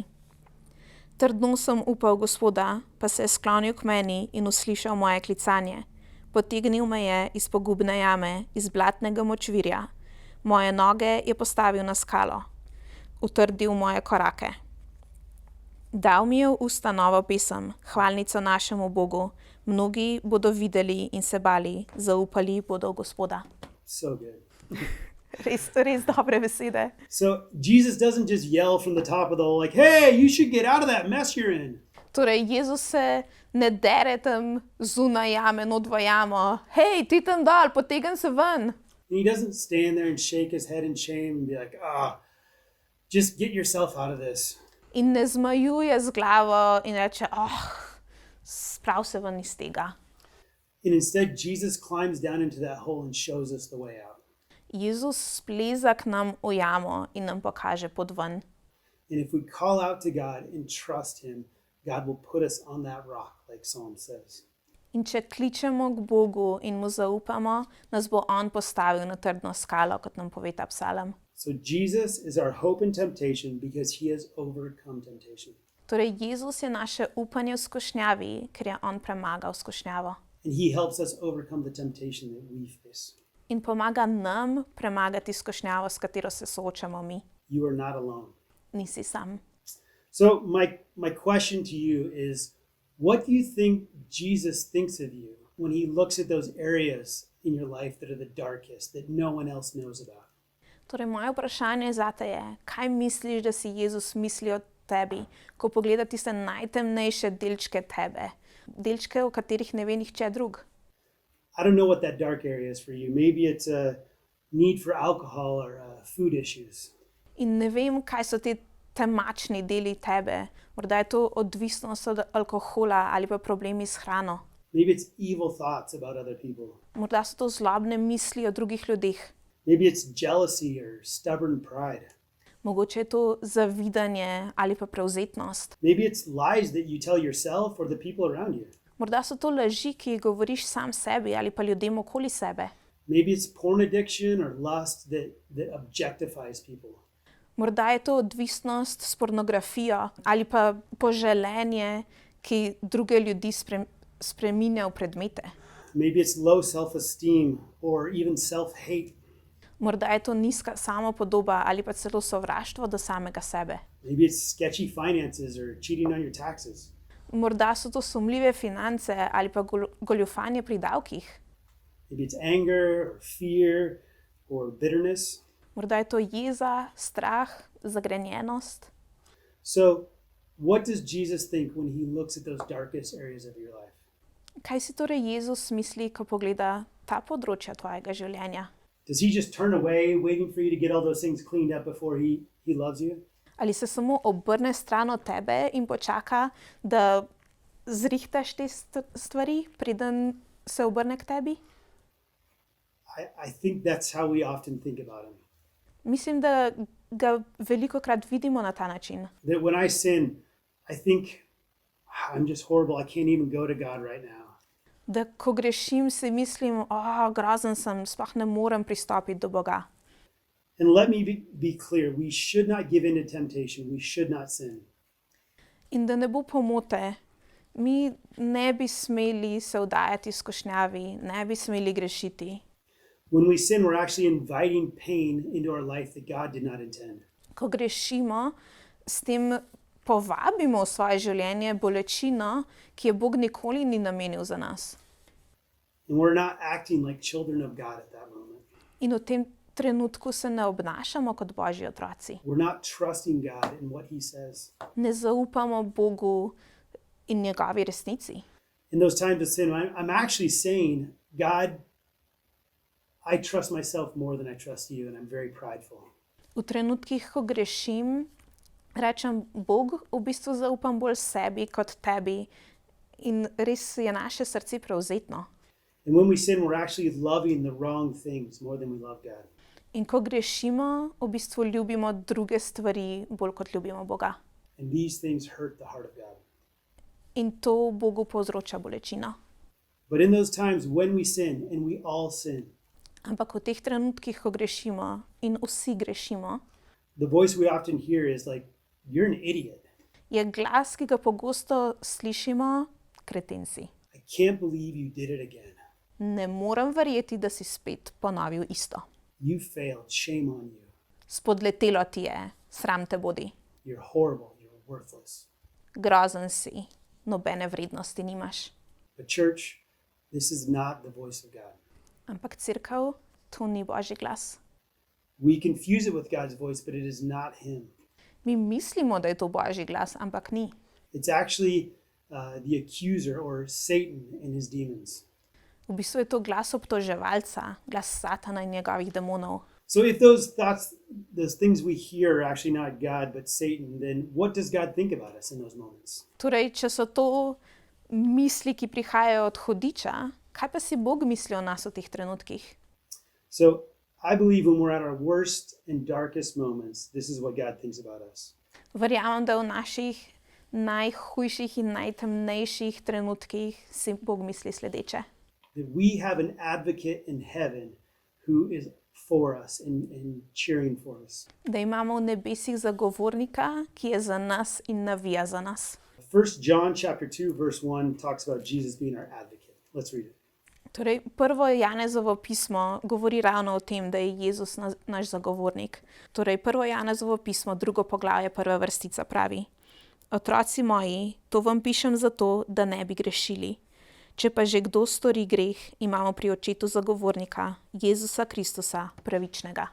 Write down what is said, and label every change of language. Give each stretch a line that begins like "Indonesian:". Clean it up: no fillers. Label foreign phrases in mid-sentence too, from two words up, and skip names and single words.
Slovenian: Trdno sem upal Gospoda, pa se je sklonil k meni in uslišal moje klicanje. Potegnil me je iz pogubne jame, iz blatnega močvirja. Moje noge je postavil na skalo. Utrdil moje korake. Dal mi je v usta novo pesem, hvalnico našemu Bogu. Mnogi bodo videli in se bali, zaupali bodo v Gospoda.
English: So good.
Slovenian: Res dobre besede.
English: So Jesus doesn't just yell from the top of the hole like, "Hey, you should get out of that mess you're in."
Slovenian: Torej, Jezus se ne dere tam zunaj jame, not v jamo. Hej, ti tam dol, potegn se ven.
English: And he doesn't stand there and shake his head in shame and be like, just get yourself out of this.
Slovenian: In ne zmajuje z glavo in reče, sprav se ven iz tega.
English: And instead, Jesus climbs down into that hole and shows us the way out.
Slovenian: Jezus spleza k nam v jamo in nam pokaže pot ven.
English: And if we call out to God and trust him, God will put us on that rock, like Psalm says.
Slovenian: In če kličemo k Bogu in mu zaupamo, nas bo on postavil na trdno skalo, kot nam pove ta psalem.
English: So Jesus is our hope in temptation because he has overcome temptation.
Slovenian: Torej, Jezus je naše upanje v skušnjavi, ker je on premagal skušnjavo.
English: And he helps us overcome the temptation that we face.
Slovenian: In pomaga nam premagati skušnjavo, s katero se soočamo mi.
English: You are not alone.
Slovenian: Nisi sam.
English: So my question to you is, what do you think Jesus thinks of you when he looks at those areas in your life that are the darkest, that no one else knows about?
Slovenian: Torej, moje vprašanje zate je, kaj misliš, da si Jezus misli o tebi, ko pogleda tiste najtemnejše delčke tebe, delčke, o katerih ne ve nihče drug?
English: I don't know what that dark area is for you. Maybe it's a need for alcohol or food issues.
Slovenian: In ne vem, kaj so te temačni deli tebe. Morda je to odvisnost od alkohola ali pa problemi s hrano.
English: Maybe it's evil thoughts about other people.
Slovenian: Morda so to zlobne misli o drugih ljudeh.
English: Maybe it's jealousy or stubborn pride.
Slovenian: Mogoče je to zavidanje ali pa prevzetnost.
English: Maybe it's lies that you tell yourself or the people around you.
Slovenian: Morda so to laži, ki jih govoriš sam sebi ali pa ljudem okoli sebe.
English: Maybe it's porn addiction or lust that objectifies people.
Slovenian: Morda je to odvisnost s pornografijo ali pa poželenje, ki druge ljudi spreminja v predmete.
English: Maybe it's low self-esteem or even self-hate.
Slovenian: Morda je to nizka samopodoba ali pa celo sovraštvo do samega sebe.
English: Maybe it's sketchy finances or cheating on your taxes.
Slovenian: Morda so to sumljive finance ali pa goljufanje pri davkih.
English: Maybe it's anger or fear or bitterness.
Slovenian: Morda je to jeza, strah, zagrenjenost.
English: So, what does Jesus think when he looks at those darkest areas of your life?
Slovenian: Kaj si torej Jezus misli, ko pogleda ta področja tvojega življenja?
English: Does he just turn away, waiting for you to get all those things cleaned up before he loves you?
Slovenian: Ali se samo obrne stran od tebe in počaka, da zrihtaš te stvari, preden se obrne k tebi?
English: I think that's how we often think about him.
Slovenian: Mislim, da ga velikokrat vidimo na ta način.
English: That when I sin, I think, I'm just horrible. I can't even go to God right now.
Slovenian: Da ko grešim, si mislim, grozen sem, sploh ne morem pristopiti do Boga.
English: And let me be clear, we should not give in to temptation. We should not sin.
Slovenian: In da ne bo pomote, mi ne bi smeli se vdajati skušnjavi, ne bi smeli grešiti.
English: When we sin, we're actually inviting pain into our life that God did not intend.
Slovenian: Ko grešimo, s tem povabimo v svoje življenje bolečino, ki je Bog nikoli ni namenil za nas.
English: And we're not acting like children of God at that moment.
Slovenian: In v tem trenutku se ne obnašamo kot Božji otroci.
English: We're not trusting God in what he says.
Slovenian: Ne zaupamo Bogu in njegovi resnici.
English: In those times of sin, I'm actually saying, God, I trust myself more than I trust you, and I'm very prideful.
Slovenian: V trenutkih, ko grešim, rečem, Bog, v bistvu zaupam bolj sebi kot tebi in res je naše srce prevzetno.
English: And when we sin, we're actually loving the wrong things more than we love God.
Slovenian: In ko grešimo, v bistvu ljubimo druge stvari bolj kot ljubimo Boga.
English: And these things hurt the heart of God.
Slovenian: In to Bogu povzroča bolečino.
English: But in those times when we sin, and we all sin,
Slovenian: Ampak v teh trenutkih, ko grešimo in vsi grešimo,
English: the voice we often hear is like, you're an idiot.
Slovenian: je glas, ki ga pogosto slišimo, kreten si.
English: I can't believe you did it again.
Slovenian: Ne morem verjeti, da si spet ponovil isto.
English: You failed. Shame on you.
Slovenian: Spodletelo ti je, sram te bodi.
English: You're horrible. You're worthless.
Slovenian: Grozen si, nobene vrednosti nimaš.
English: But church, this is not the voice of God.
Slovenian: Ampak cerkev, to ni Božji glas.
English: We confuse it with God's voice, but it is not him.
Slovenian: Mi mislimo, da je to Božji glas, ampak ni.
English: It's actually the accuser or Satan and his demons.
Slovenian: V bistvu je to glas obtoževalca, glas Satana in njegovih demonov.
English: So if those thoughts, those things we hear are actually not God, but Satan, then what does God think about us in those moments?
Slovenian: Torej, če so to misli, ki prihajajo od hudiča, kaj pa si Bog misli o nas v teh trenutkih?
English: So I believe when we're at our worst and darkest moments, this is what God thinks about us.
Slovenian: Verjamem, da v naših najhujših in najtemnejših trenutkih si Bog misli sledeče.
English: That we have an advocate in heaven who is for us and cheering for us.
Slovenian: Da imamo v nebesih zagovornika, ki je za nas in navija za nas.
English: 1 John chapter 2 verse 1 talks about Jesus being our advocate. Let's read it.
Slovenian: Torej, prvo Janezovo pismo govori ravno o tem, da je Jezus naš zagovornik. Torej, prvo Janezovo pismo, 2. poglavje, 1. vrstica pravi: Otroci moji, to vam pišem zato, da ne bi grešili. Če pa že kdo stori greh, imamo pri očetu zagovornika, Jezusa Kristusa, pravičnega.